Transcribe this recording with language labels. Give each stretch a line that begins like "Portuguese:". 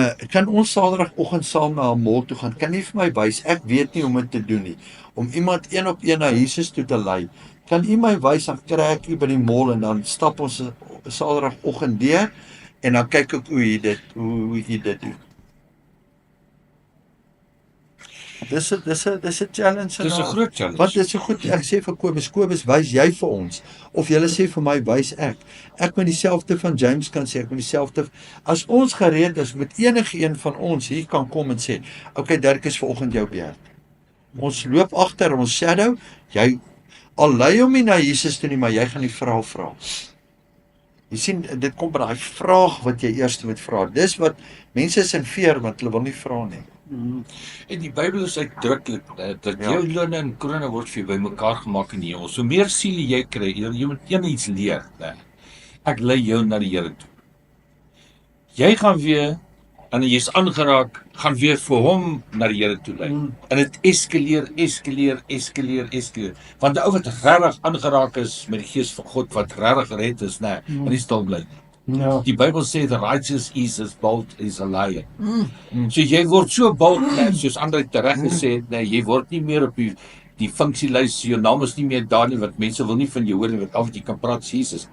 Afrikaans: Kan ons Saterdagoggend saam na 'n mall toe gaan? Kan jy vir my wys? Ek weet nie hoe om dit te doen nie. Om iemand een op een na Jesus toe te lei. Kan u my wys, dan kry ek u by die mall en dan stap ons Saterdagoggend deur en dan kyk ek hoe u dit doen. Dis 'n challenge. Dis 'n groot challenge. Want dit is so goed. Ek sê vir Kobus, wys jy vir ons of jy sê vir my wys ek. Ek moet dieselfde van James kan sê, ek moet dieselfde as ons gereed is met enige een van ons hier kan kom en sê, okay Dirk is vanoggend jou beurt. Ons loop agter ons shadow, jy al lei hom nie na Jesus toe nie, maar jy gaan die vraag vra. Jy sien, dit kom by daai vraag wat jy eers moet vra. Dis wat mense is in fear want hulle wil nie vra nie. En die Bybel is uitdruklik dat jou loon en krone word vir jou bymekaar gemaak in die hemel. So meer siele jy kry, jy moet iets leer. Ek lei jou na die Here toe. Jy gaan weer en jy's aangeraak, gaan weer vir hom na die Here toe lei. En dit eskaleer. Want die ou wat regtig aangeraak is met die gees van God wat regtig gered is, en nie stil bly. Ja. Die Bybel sê
English: the righteous is as bold as a lion.
Afrikaans: So jy word so bold, soos Andre tereg gesê het, jy word nie meer op die funksielys, jou naam is nie meer daar nie, want mense wil nie van jou hoor nie, want al wat jy kan praat is Jesus.